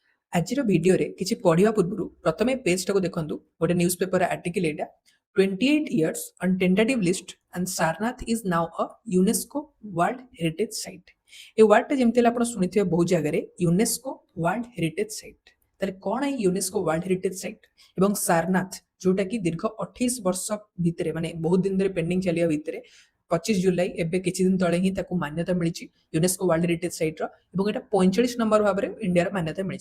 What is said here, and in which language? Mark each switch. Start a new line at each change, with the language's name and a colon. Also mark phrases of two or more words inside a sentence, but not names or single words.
Odia: ଆଜିର ଭିଡିଓରେ କିଛି ପଢିବା ପୂର୍ବରୁ ପ୍ରଥମେ ପେଜଟାକୁ ଦେଖନ୍ତୁ।
English: ଗୋଟେ news paper article ଏଇଟା 28 years on tentative list and Sarnath is now a UNESCO World Heritage Site।
Odia: ଏ ୱାର୍ଡଟା ଯେମିତି ହେଲେ ଆପଣ ଶୁଣିଥିବେ ବହୁତ ଜାଗାରେ
English: UNESCO World Heritage Site.
Odia: ତାହେଲେ କ'ଣ ଏଇ
English: UNESCO World Heritage Site
Odia: ଏବଂ ସାରନାଥ ଯୋଉଟା କି ଦୀର୍ଘ 28 ବର୍ଷ ଭିତରେ ମାନେ ବହୁତ ଦିନ ଧରି ପେଣ୍ଡିଂ ଚାଲିବା ଭିତରେ 25 ଜୁଲାଇ ଏବେ କିଛି ଦିନ ତଳେ ହିଁ ତାକୁ ମାନ୍ୟତା ମିଳିଛି
English: UNESCO World Heritage Site's
Odia: ଏବଂ ଏଇଟା 45 ନମ୍ବର ଭାବରେ ଇଣ୍ଡିଆର ମାନ୍ୟତା ମିଳିଛି।